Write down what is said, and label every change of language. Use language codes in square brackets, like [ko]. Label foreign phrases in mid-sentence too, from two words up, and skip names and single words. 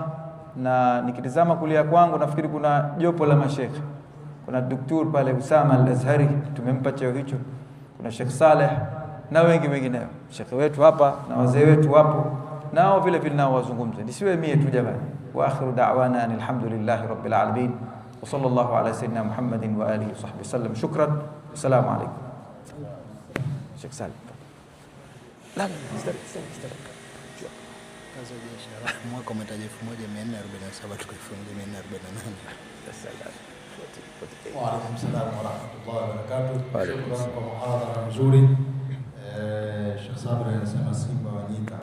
[sw] Na nikitizama kulia kwangu nafikiri kuna jopo la mashekhe. Kuna Dr. pale Usama Al-Azhari, tumempa cheo hicho. Kuna Sheikh Saleh na wengineo. Shekhe wetu hapa na wazee wetu wapo, nao vile vile nao wazungumze. Nisiwe mie tu jamani. [ar] وآخر دعوانا الحمد لله رب العالمين. وصلى الله على سيدنا محمد وعلى آله وصحبه وسلم. شكرا. السلام عليكم. [sw] Sheikh Salim. Kazi ya biashara mwaka umetaja 1447 tuko 1448. [ar] وعليكم السلام ورحمة الله وبركاته. [sw] Shukrani kwa muhadhara mzuri. Sheikh Sabri anasema Simba wa Nyika.